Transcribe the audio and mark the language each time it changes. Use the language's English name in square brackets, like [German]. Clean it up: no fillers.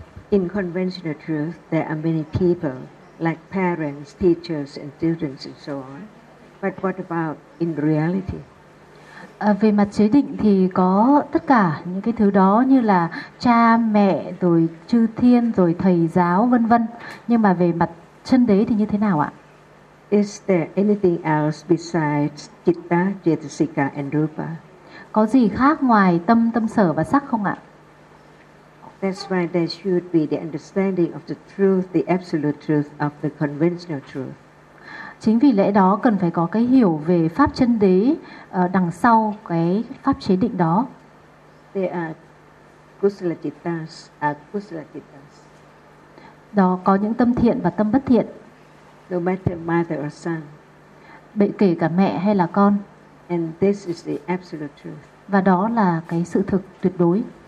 [English] In conventional truth, there are many people like parents, teachers, and students, and so on. But what about in reality? [Vietnamese] Về mặt chế định thì có tất cả những cái thứ đó, như là cha mẹ, rồi chư thiên, rồi thầy giáo, vân vân. Nhưng mà về mặt chân đế thì như thế nào ạ? [English] Is there anything else besides citta, cetasika and rupa? [Vietnamese] Có gì khác ngoài tâm, tâm sở và sắc không ạ? [English] That's why there should be the understanding of the truth, the absolute truth of the conventional truth. [Vietnamese] Chính vì lẽ đó cần phải có cái hiểu về pháp chân đế đằng sau cái pháp chế định đó. [English] There are kusala cittas, akusala cittas. [Vietnamese] Đó có những tâm thiện và tâm bất thiện. [English] No matter mother or son. [Vietnamese] Bệ kể cả mẹ hay là con. [English] And this is the absolute truth. [Vietnamese] Và đó là cái sự thực tuyệt đối.